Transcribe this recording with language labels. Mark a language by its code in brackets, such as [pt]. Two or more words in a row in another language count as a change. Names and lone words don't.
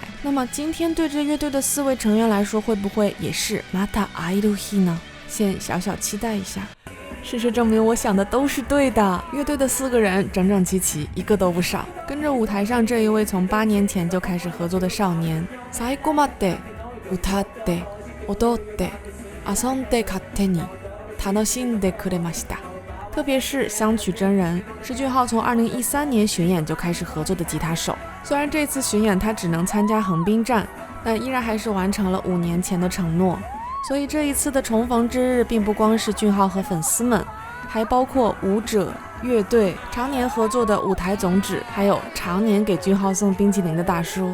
[zh] 那么今天对这乐队的4位成员来说，会不会也是 Mata Airuhi 呢？先小小期待一下。事实证明我想的都是对的，乐队的4个人整整齐齐，一个都不少。跟着舞台上这一位从8年前就开始合作的少年， [ja] 最後まで歌って踊って遊んで勝手に楽しんでくれました。 [zh] 特别是香取真人，是俊浩从2013年巡演就开始合作的吉他手。虽然这次巡演他只能参加横滨站，但依然还是完成了5年前的承诺。所以这一次的重逢之日，并不光是俊浩和粉丝们，还包括舞者、乐队、常年合作的舞台总指，还有常年给俊浩送冰淇淋的大叔。